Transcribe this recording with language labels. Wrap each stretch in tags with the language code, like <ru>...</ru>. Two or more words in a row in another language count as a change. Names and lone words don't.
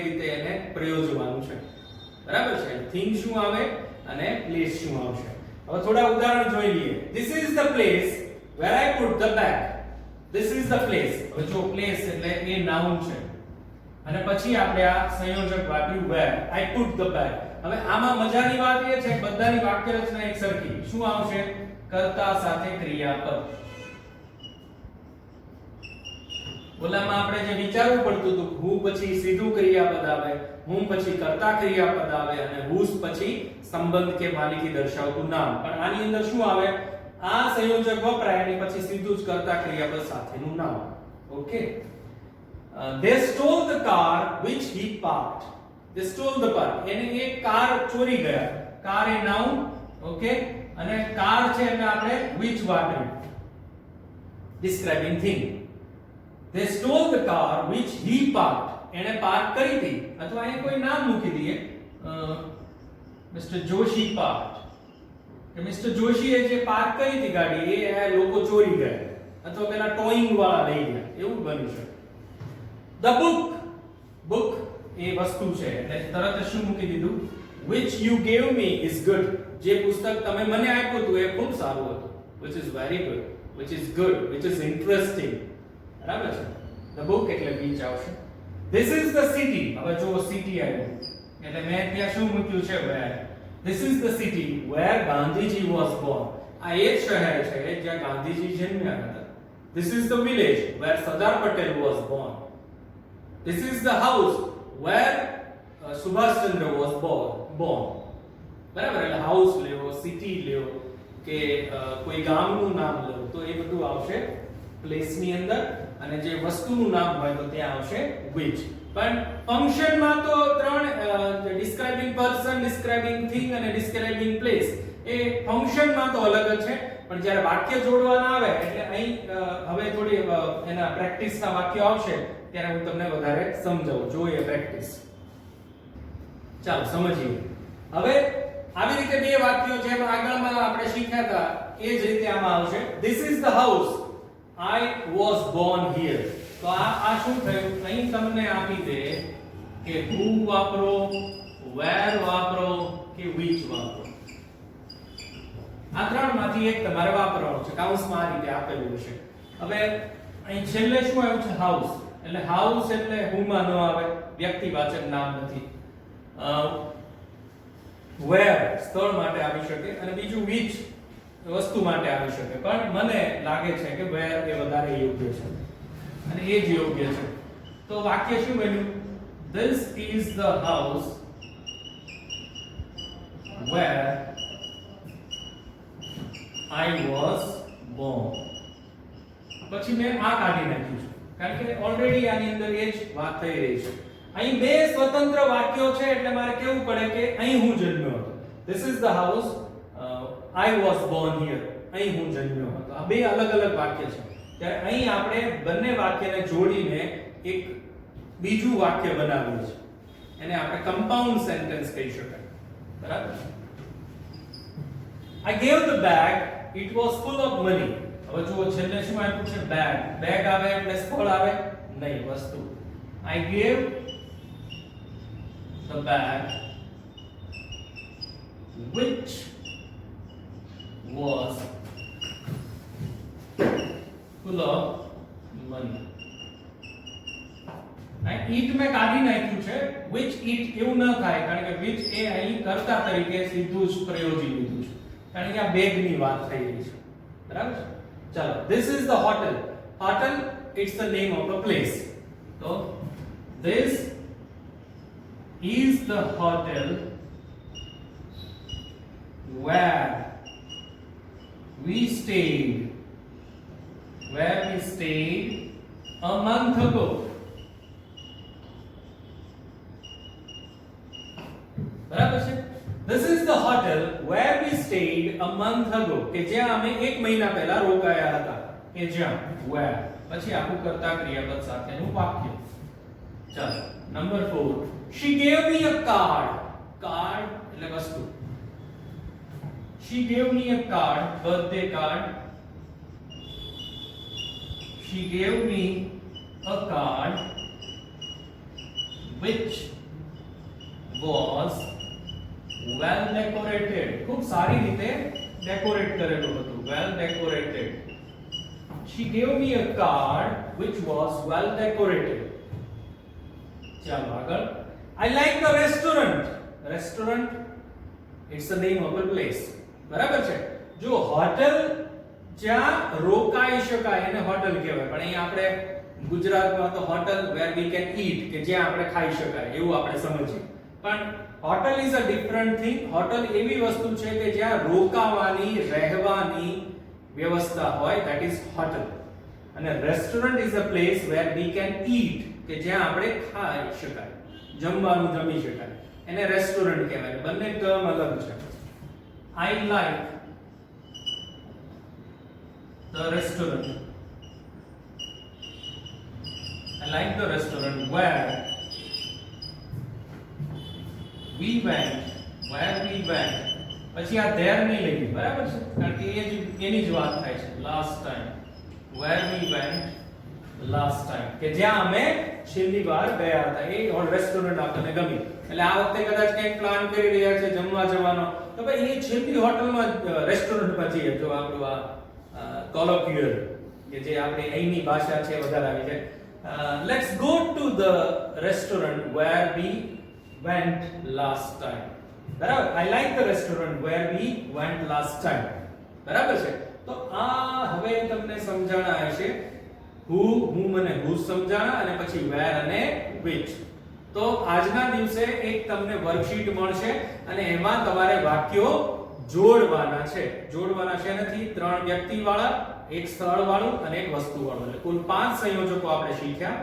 <gu>રીતે એને પ્રયોજવાનું છે બરાબર છે થિંગ શું આવે અને પ્લેસ શું આવશે હવે થોડા ઉદાહરણ જોઈ લઈએ</gu> <en>this is the place where I put the bag this is the place</en> <gu>હવે જો પ્લેસ એટલે એ નાઉન છે અને પછી આપણે આ સંયોજક વાપર્યું</gu> <en>where I put the bag</en> <gu>હવે આમાં મજાની વાત એ છે કે બધાની વાક્ય રચના એક સરખી શું આવશે કર્તા સાથે ક્રિયાપદ ઓલામાં આપણે જે વિચારવું પડતું હતું who પછી સીધું ક્રિયાપદ આવે whom પછી કર્તા ક્રિયાપદ આવે અને whose પછી સંબંધ કે માલિકી દર્શાવતું નામ પણ આની અંદર શું આવે આ સંયોજક વપરાય એની પછી સીધું જ કર્તા ક્રિયાપદ સાથેનું નામ Okay.</gu> <en>They stole the car which he parked. They stole the car.</en> <gu>એને એક કાર ચોરી ગયા. કાર એ નાઉન, ઓકે, અને કાર છે એટલે આપણે which વાપર્યું.</gu> <en>Describing thing. They stole the car which he parked.</en> <gu>એને પાર્ક કરી હતી અથવા અહીં કોઈ નામ મૂકી દઈએ.</gu> <en>Mister Joshi park.</en> <gu>કે મિસ્ટર જોશીએ જે પાર્ક કરી હતી ગાડી એ લોકો ચોરી ગયા અથવા પેલા ટોઈંગ વાળા લઈ ગયા એવું બની શકે.</gu> <en>The book</en> <gu>એ વસ્તુ છે એટલે તરત જ શું મૂકી દીધું</gu> <en>which you gave me is good.</en> <gu>જે પુસ્તક તમે મને આપ્યું હતું એ ખૂબ સારું હતું.</gu> <en>which is very good, which is good, which is interesting.</en> <gu>બરાબર છે.</gu> <en>The book એટલે which આવશે. This is the city.</en> <gu>હવે જો city આવ્યું એટલે મેં ત્યાં શું મૂક્યું છે where.</gu> <en>This is the city where Gandhiji was born.</en> <gu>આ એ શહેર છે જ્યાં ગાંધીજી જન્મ્યા હતા.</gu> <en>This is the village where Sardar Patel was born. This is the house where Subhash Chandra was born.</en> <gu>બરાબર એટલે હાઉસ લેવો, સિટી લેવો કે કોઈ ગામનું નામ લેવો તો એ બધું આવશે પ્લેસ ની અંદર અને જે વસ્તુનું નામ હોય તો ત્યાં આવશે which. પણ ફંક્શનમાં તો ત્રણ</gu> <en>describing person, describing thing</en> <gu>અને</gu> <en>describing place</en> <gu>એ ફંક્શનમાં તો અલગ જ છે પણ જ્યારે વાક્ય જોડવાના આવે એટલે અહીં હવે થોડી એના પ્રેક્ટિસના વાક્યો આવશે ત્યારે હું તમને વધારે સમજાવું. જોઈએ પ્રેક્ટિસ. ચાલો સમજીએ. હવે આવી રીતે બે વાક્યો જેમ આગળમાં આપણે શીખ્યા હતા એ જ રીતે આમાં આવશે.</gu> <en>This is the house I was born here.</en> <gu>તો આ શું થયું અહીં તમને આપી દે કે who વાપરો, where વાપરો કે which વાપરો. આ ત્રણમાંથી એક તમારે વાપરવાનું છે. કાઉન્સમાં આ રીતે આપેલું છે. હવે અહીં છેલ્લે શું આવ્યું છે હાઉસ એટલે હાઉસ એટલે હુમાં ન આવે, વ્યક્તિવાચક નામ નથી. where સ્થળ માટે આવી શકે અને બીજું which વસ્તુ માટે આવી શકે પણ મને લાગે છે કે where એ વધારે યોગ્ય છે અને એ જ યોગ્ય છે. તો વાક્ય શું બન્યું?</gu> <en>This is the house where I was born.</en> <gu>પછી મેં આ કાઢી નાખ્યું છે કારણ કે ઓલરેડી આની અંદર એ જ વાત થઈ રહી છે. અહીં બે સ્વતંત્ર વાક્યો છે એટલે મારે કહેવું પડે કે અહીં હું જન્મ્યો હતો.</gu> <en>This is the house I was born here.</en> <gu>અહીં હું જન્મ્યો હતો. આ બે અલગ અલગ વાક્ય છે. ત્યારે અહીં આપણે બંને વાક્યને જોડીને એક બીજું વાક્ય બનાવીએ છીએ. એને આપણે</gu> <en>compound sentence</en> <gu>કહી શકાય. બરાબર?</gu> <en>I gave the bag, it was full of money.</en> <gu>હવે જુઓ છેલ્લે શું આપ્યું છે? બેગ. બેગ આવે એટલે સ્થળ આવે નહીં, વસ્તુ.</gu> <en>I gave the bag which was full of money.</en> <gu>આ ઈટ મે કાઢી નાખ્યું છે</gu> <en>which it</en> <gu>એવું ન થાય કારણ કે which એ અહીં કર્તા તરીકે સીધું જ પ્રયોજી લીધું છે કારણ કે આ બેગ ની વાત થઈ રહી છે. બરાબર છે? ચાલો.</gu> <en>This is the hotel. Hotel it's the name of a place. So this is the hotel where we stayed a month ago.</en> <gu>બરાબર છે?</gu> <en>This is the hotel where we stayed a month ago.</en> <gu>કે જ્યાં અમે એક મહિના પહેલા રોકાયા હતા. કે જ્યાં where પછી આખું કરતા ક્રિયાપદ સાથેનું વાક્ય. ચાલો. નંબર 4.</gu> <en>She gave me a card.</en> <gu>Card એટલે વસ્તુ.</gu> <en>She gave me a card, birthday card. She gave me a card which was well decorated.</en> <gu>ખૂબ સારી રીતે ડેકોરેટ કરેલું હતું.</gu> <en>Well decorated. She gave me a card which was well decorated.</en> <gu>ચાલો આગળ.</gu> <en>I like the restaurant. Restaurant it's the name of a place.</en> <gu>બરાબર છે? જો હોટેલ જ્યાં રોકાઈ શકાય એને હોટેલ કહેવાય પણ અહીં આપણે ગુજરાતમાં તો હોટેલ</gu> <en>where we can eat</en> <gu>કે જ્યાં આપણે ખાઈ શકાય એવું આપણે સમજીએ. પણ</gu> <en>hotel is a different thing.</en> <gu>હોટેલ એવી વસ્તુ છે કે જ્યાં રોકાવાની, રહેવાની વ્યવસ્થા હોય,</gu> <en>that is hotel.</en> <gu>અને</gu> <en>restaurant is a place where we can eat,</en> <gu>કે જ્યાં આપણે ખાઈ શકાય, જમવાનું જમી શકાય, એને રેસ્ટોરન્ટ કહેવાય. બંને ટર્મ અલગ છે.</gu> <en>I like the restaurant, I like the restaurant where we went.</en> <gu>પછી આ there નહીં લેવી, બરાબર છે, કારણ કે એની જ વાત થાય છે.</gu> <en>last time, where we went last time,</en> <gu>કે જ્યાં અમે છેલ્લી વાર ગયા હતા, એ રેસ્ટોરન્ટ આપણને ગમી. એટલે આ વખતે કદાચ કંઈક પ્લાન કરી રહ્યા છે જમવા જવાનો, તો ભાઈ એ છેલ્લી હોટલમાં રેસ્ટોરન્ટમાં જઈએ. જો આપણું આ કોલોક્યુઅલ કે જે આપણી અહીંની ભાષા છે વધારે આવી છે.</gu> <en>Let's go to the restaurant where we went last time. બરાબર, I like the restaurant where we went last time.</en> <gu>બરાબર છે. તો આ હવે તમને સમજાણા હશે. હું મને who સમજાણા, અને પછી where અને which. તો આજના દિવસે એક તમને વર્કશીટ મળશે અને એમાં તમારે વાક્યો જોડવાના છે. જોડવાના છે નથી, 3 વ્યક્તિ વાળા, એક સ્થળ વાળું અને એક વસ્તુ વાળું, એટલે કુલ 5 સંયોજકો આપણે શીખ્યા.</gu>